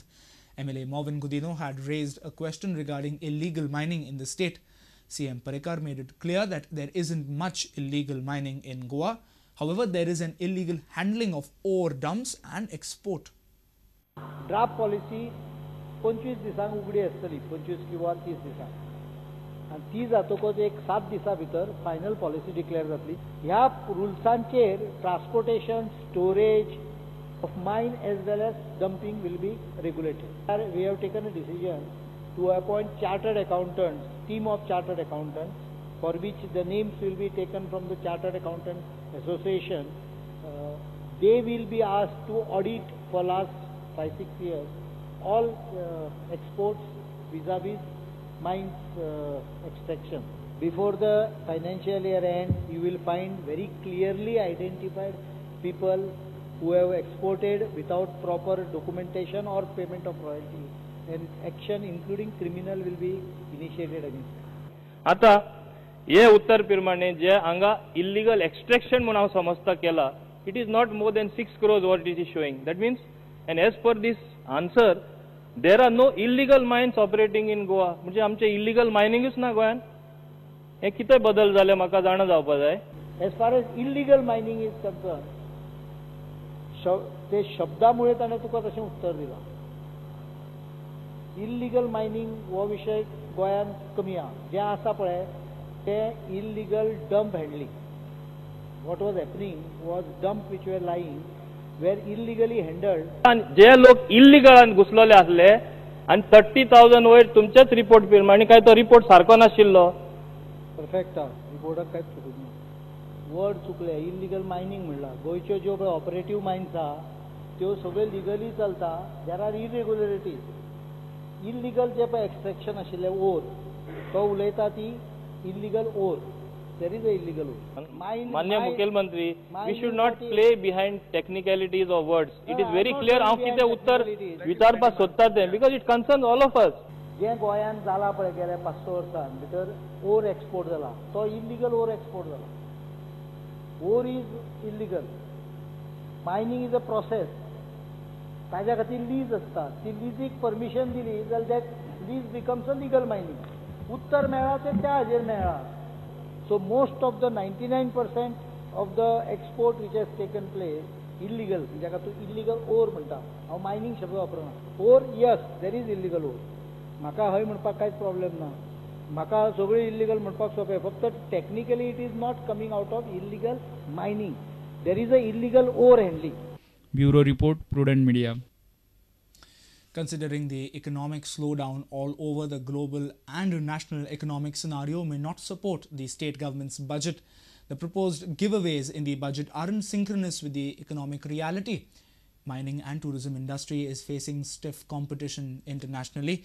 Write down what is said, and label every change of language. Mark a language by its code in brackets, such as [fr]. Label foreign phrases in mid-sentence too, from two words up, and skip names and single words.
[en] MLA Movin Gudino had raised a question regarding illegal mining in the state. CM Parrikar made it clear that there isn't much illegal mining in Goa. However, there is an illegal handling of ore dumps and export. Draft policy [kok] 25 दिसांक उगडी आसतली 25 किंवा 30 दिसांक आणि ती जातकच एक 7 दिसां भितर [en] final policy declare [kok] जातली. ह्या रुल्सांचेर [en] transportation storage of mine as well as dumping will be regulated. We have taken a decision to appoint chartered accountants, team of chartered accountants, for which the names will be taken from the Chartered Accountant Association. They will be asked to audit for last 5-6 years all exports vis-a-vis mines extraction. Before the financial year end, you will find very clearly identified people who have exported without proper documentation or payment of royalty, and action including criminal will be initiated against them. [kok] आता ये उत्तर प्रमाणे जे हांगा [en] illegal extraction [kok] म्हणून हांव समजता केला, [en] it is not more than 6 crores what it is showing. That means, and as per this answer, there are no illegal mines operating in Goa. [kok] म्हणजे आमचे [en] illegal miningach [kok] ना गोंयान. हे कितें बदल जाले म्हाका जाणा जावपा जाय. [en] As far as illegal mining is concerned, [kok] ते शब्दामुळे ताणें तुका तशें उत्तर दिलां. [en] illegal mining [kok] हो विशय गोंयान कमी आहा. जें आसा पळय [en] illegal dump handling. What was happening was dump which were lying were illegally handled. [kok] And जे लोक इल्लीगल घुसलेले आसले आणि 30,000 वयर तुमच्याच रिपोर्ट प्रमाणे काय तो रिपोर्ट सारको नाशिल्लो. परफेक्ट रिपोर्टाक कांयच चुकूंक ना. वर्ड चुकले. [en] illegal mining [kok] म्हणला. गोंयच्यो ज्यो [en] operative mines [kok] आहा त्यो सगळ्यो लिगली चलता. [en] There are irregularities. Illegal [kok] जे पळय एक्सट्रॅक्शन आशिल्ले ओर तो उलयता ती [en] illegal ore. There is a illegal ore. [kok] माननीय मुख्यमंत्री, [en] we should not play behind technicalities or words. It is very clear [kok] हांव कितें उत्तर विचारपाक सोदता तें, [en] because it concerns all of us. [kok] जे गोंयान जाला पळय गेल्या 500 वर्सां भितर [en] ore export [kok] जाला तो [en] illegal ore export [kok] जाला. [en] Ore is illegal. Mining is a process. [kok] ताज्या खातीर लीज आसता. ती लिजीक परमिशन दिली जाल्यार [en] that lease becomes a legal mining. [kok] उत्तर मेळ्ळा तें त्या हाजेर मेळ्ळा. [en] So most of the 99% of the export which has taken place illegal, [kok] जाका तूं [en] illegal ore म्हणटा. [kok] हांव मायनिंग शब्द वापरना. [en] Ore yes, there is illegal ore. [kok] म्हाका हय म्हणपाक कांयच प्रॉब्लेम ना. म्हाका सगळें इल्लीगल म्हणपाक सोंपें. [en] फक्त technically it is not coming out of illegal mining. There is a illegal ore handling. Bureau report, Prudent Media. considering the economic slowdown all over the global and national economic scenario may not support the state government's budget. The proposed giveaways in the budget aren't synchronous with the economic reality. Mining and tourism industry is facing stiff competition internationally.